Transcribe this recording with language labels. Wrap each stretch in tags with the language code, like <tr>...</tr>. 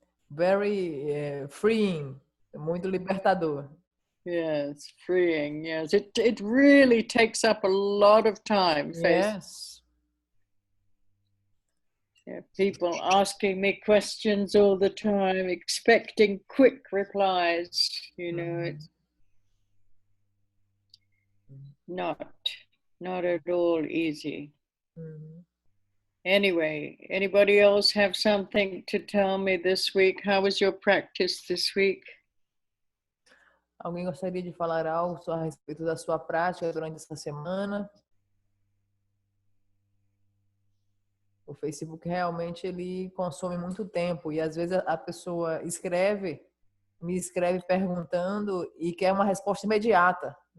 <en>Very freeing,</en> <pt>muito libertador.</pt> <en>Yes, freeing. Yes, it really takes up a lot of time. Yes. Yeah, people asking me questions all the time, expecting quick replies. You know, it's not at all easy. Anyway, anybody else have something to tell me this week? How was your practice this week?</en> <pt>Alguém gostaria de falar algo a respeito da sua prática durante essa semana? O Facebook realmente ele consome muito tempo e às vezes a pessoa me escreve perguntando e quer uma resposta imediata.</pt>